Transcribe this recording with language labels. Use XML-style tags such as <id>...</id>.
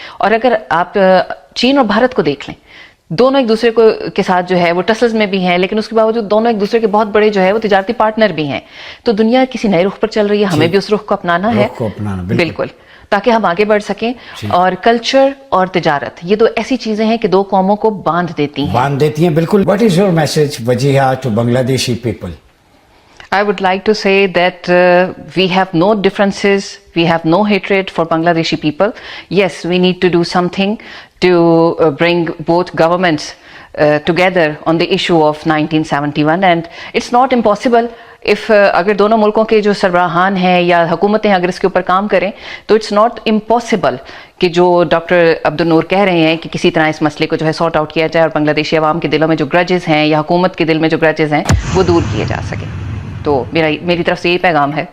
<ur>اور اگر آپ چین اور بھارت کو دیکھ لیں، دونوں ایک دوسرے کے ساتھ جو ہے وہ ٹسلز میں بھی ہیں، لیکن اس کے باوجود دونوں ایک دوسرے کے بہت بڑے جو ہے وہ تجارتی پارٹنر بھی ہیں. تو دنیا کسی نئے رخ پر چل رہی ہے، ہمیں بھی اس رخ کو اپنانا ہے، بالکل، تاکہ ہم آگے بڑھ سکیں. اور کلچر اور تجارت یہ دو ایسی چیزیں ہیں کہ دو قوموں کو باندھ دیتی ہیں. بالکل.</ur> <en>What is your message, Wajiha, to Bangladeshi people? I would like to say that we have no differences, we have no hatred for Bangladeshi people. Yes, we need to do something to bring both governments together on the issue of 1971, and it's not impossible.</en> <ur>اگر دونوں ملکوں کے جو سربراہان ہیں یا حکومتیں اگر اس کے اوپر کام کریں تو</ur> <en>it's not impossible</en> <ur>کہ جو ڈاکٹر عبدالنور کہہ رہے ہیں کہ کسی طرح اس مسئلے کو جو ہے سارٹ آؤٹ کیا جائے اور بنگلہ دیشی عوام کے دلوں میں جو گرجز ہیں یا حکومت کے دل میں جو گرجز ہیں وہ دور کیے جا سکیں. تو میری طرف سے یہی پیغام ہے.</ur>